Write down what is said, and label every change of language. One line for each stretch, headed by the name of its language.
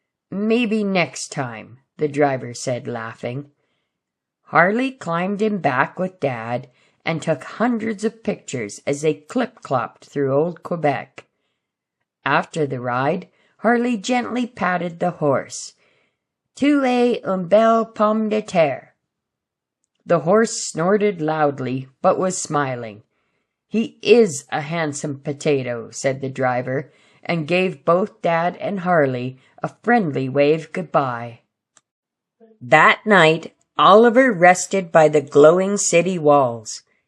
English: Maybe next time, the driver said, laughing. Harley climbed in back with Dad and took hundreds of pictures as they clip-clopped through Old Quebec. After the ride, Harley gently patted the horse.
French: Tu es une belle pomme de terre.
English: The horse snorted loudly, but was smiling. He is a handsome potato, said the driver, and gave both Dad and Harley a friendly wave goodbye. That night, Oliver rested by the glowing city walls.